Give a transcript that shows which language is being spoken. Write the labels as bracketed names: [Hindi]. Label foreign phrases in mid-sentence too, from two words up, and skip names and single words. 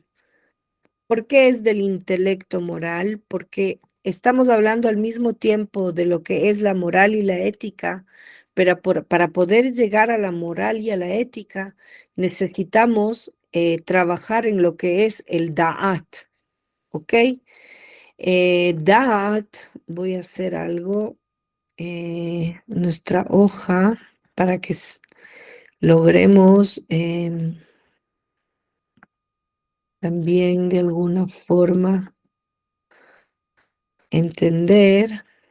[Spanish] ¿Por qué es del intelecto moral? Porque estamos hablando al mismo tiempo de lo que es la moral y la ética, pero para poder llegar a la moral y a la ética necesitamos trabajar en lo que es el Da'at, ¿ok? Da'at, voy a hacer algo, nuestra hoja, para que logremos también de alguna forma entender.